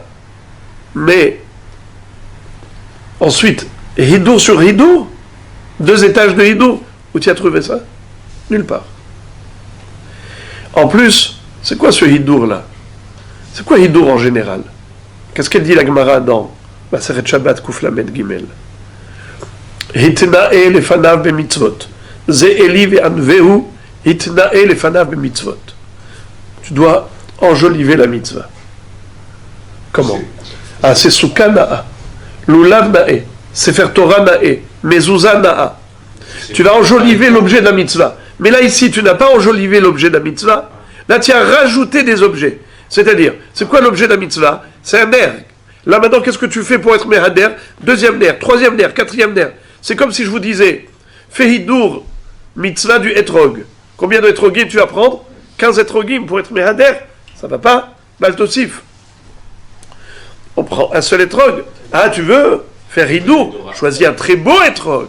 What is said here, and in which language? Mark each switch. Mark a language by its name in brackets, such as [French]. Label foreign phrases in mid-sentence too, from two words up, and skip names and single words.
[French] Mais ensuite, Hidur sur Hidur, 2 étages de Hidur, où tu as trouvé ça? Nulle part. En plus, c'est quoi ce Hidur là? C'est quoi Hidur en général? Qu'est-ce qu'elle dit la Gemara dans Maseret Shabbat [Hebrew] קוף למד גימל? התנאה לפניו במצוות. זה אלי ואנוהו התנאה לפניו במצוות. [French] Tu dois enjoliver la mitzvah. Comment? Ah, c'est [Hebrew] סוכה נאה לולב נאה ספר תורה נאה מזוזה נאה. [French] Tu vas enjoliver l'objet de la mitzvah. Mais là, ici, tu n'as pas enjolivé l'objet de la mitzvah. Là, tu as rajouté des objets. C'est-à-dire, c'est quoi l'objet de la mitzvah? C'est un ner. Là, maintenant, qu'est-ce que tu fais pour être mehader? 2e ner, 3e ner, 4e ner. C'est comme si je vous disais, fais [Hebrew] הידור מצווה [French] du etrog. Combien de etrogim tu vas prendre? 15 etrogim pour être mehader? Ça va pas? Baltosif. On prend un seul etrog. Ah, tu veux faire hidur? Choisis un très beau etrog.